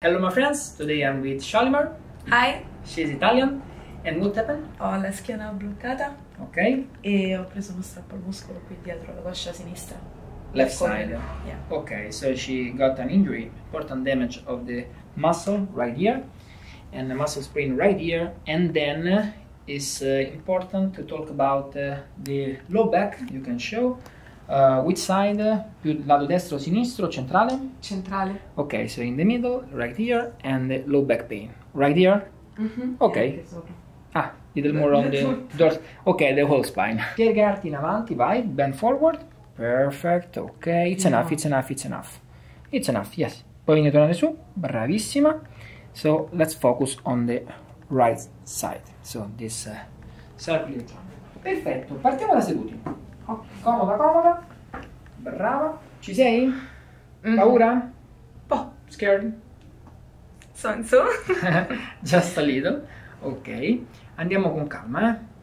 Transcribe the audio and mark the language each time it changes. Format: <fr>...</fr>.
<en>Hello my friends, today I'm with Shalimar. Hi, She's Italian. And what happened?</en> <it>ho la schiena bloccata</it> <en>Ok.</en> <it>e ho preso uno strappo al muscolo qui dietro la coscia sinistra.</it> <en>Left side. Yeah. Okay, so she got an injury, important damage of the muscle right here, and the muscle sprain right here, and then it's important to talk about the low back. You can show which side,</en> <it>più lato destro o sinistro, centrale? Centrale.</it> <en>Ok, so in the middle, right here, and the low back pain, right here? Ok.</en> <it>E anche sopra.</it> <en>Ah, little more on the dorsal. Ok, the whole spine.</en> <it>Piegarti in avanti, vai,</it> <en>bend forward. Perfect, ok, it's enough, it's enough, it's enough. It's enough, yes.</en> <it>Poi vieni a tornare su, bravissima.</it> <en>So, let's focus on the right side. So, this circle.</en> <it>Perfetto, partiamo da seduti. Comoda, comoda. Brava. Ci sei? Paura?</it> <en>Oh, scared? So. Just a little. Ok,</en> <it>andiamo con calma, eh.</it>